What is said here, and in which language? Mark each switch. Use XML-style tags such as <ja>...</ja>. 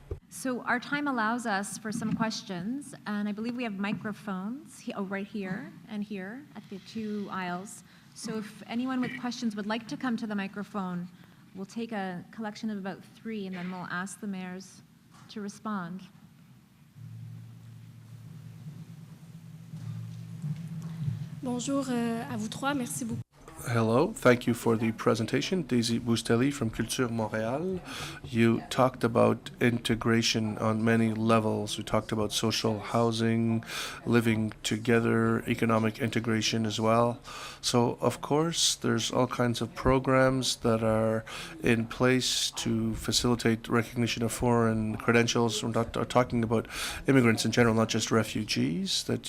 <en>So our time allows us for some questions, and I believe we have microphones right here and here at the two aisles. So if anyone with questions would like to come to the microphone, we'll take a collection of about 3, and then we'll ask the mayors to respond.</en> <fr>Bonjour à vous trois, merci beaucoup.</fr> <en>Hello, thank you for the presentation. Daisy Boustelli from Culture Montréal. You talked about integration on many levels. We talked about social housing, living together, economic integration as well. So, of course, there's all kinds of programs that are in place to facilitate recognition of foreign credentials. We're not talking about immigrants in general, not just refugees.</en>